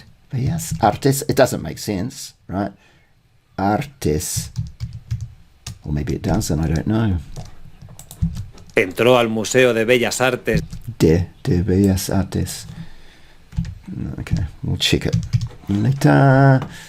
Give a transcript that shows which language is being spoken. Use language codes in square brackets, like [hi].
[en] Bellas Artes. It doesn't make sense, right? Artes. Or maybe it does, and I don't know. [es] Entró al Museo de Bellas Artes. De Bellas Artes. [en] Okay, we'll check it later.